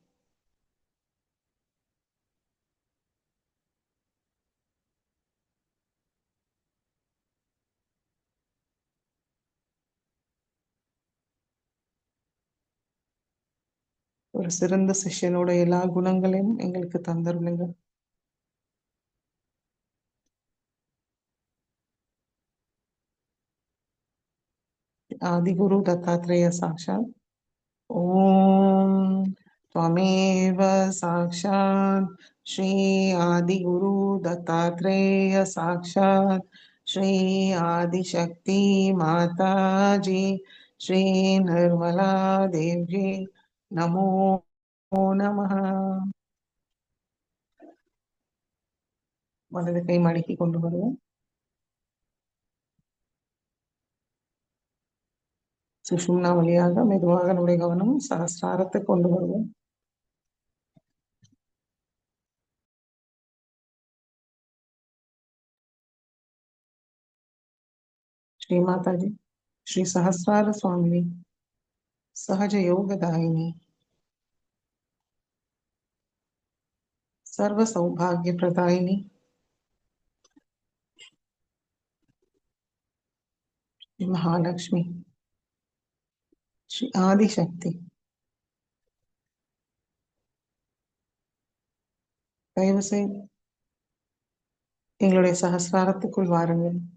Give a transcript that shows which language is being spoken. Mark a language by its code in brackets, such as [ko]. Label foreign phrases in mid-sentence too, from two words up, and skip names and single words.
[ta] ஒரு சிறந்த சிஷ்யனோட எல்லா குணங்களையும் எங்களுக்கு தந்தருளுங்க. [sa] आदिगुरु दत्तात्रेय साक्षात्. ஓம் त्वमेव साक्षात् श्री आदिगुरु दत्तात्रेय साक्षात् श्री आदिशक्ति माता जी श्री निर्मला देवी नमो नमः. [ta] வலது கை மடக்கி கொண்டு வருவோம். சுஷும்னா வழியாக மெதுவாக நம்முடைய கவனம் சகஸ்ராரத்தை கொண்டு வருவோம். [sa] श्री माता जी श्री सहस्रार स्वामिनी सहज योगदायिनी सर्व सौभाग्य प्रदायिनी श्री महालक्ष्मी श्री आदिशक्ति [ta] தயவு செய்து எங்களுடைய சகஸ்ராரத்துக்குள் வாருங்கள்.